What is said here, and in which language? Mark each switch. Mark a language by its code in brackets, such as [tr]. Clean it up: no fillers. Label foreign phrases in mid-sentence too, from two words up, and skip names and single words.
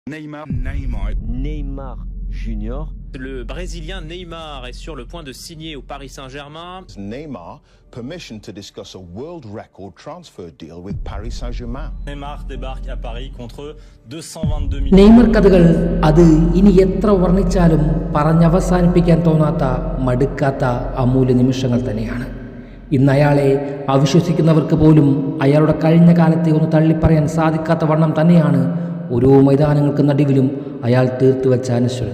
[fr] Neymar Junior. Le Brésilien Neymar est sur le point de signer au Paris Saint-Germain. [en] Neymar permission to discuss a world record transfer deal with Paris Saint-Germain. [fr] Neymar débarque à Paris contre 222 millions. [ml] നെയ്മർ കഥകൾ അത് ഇനി എത്ര വർണ്ണിച്ചാലും പറഞ്ഞവസാനിപ്പിക്കാൻ തോന്നാത്ത മടുക്കാത്ത അമൂല്യ നിമിഷങ്ങൾ തന്നെയാണ്. ഇന്ന് അയാളെ അവിശ്വസിക്കുന്നവർക്ക് പോലും അയാളുടെ കഴിഞ്ഞ കാലത്തെ ഒന്ന് തള്ളിപ്പറയാൻ സാധിക്കാത്ത വണ്ണം തന്നെയാണ് ഓരോ മൈതാനങ്ങൾക്ക് നടുവിലും അയാൾ തീർത്തുവെച്ച അനശ്വരത.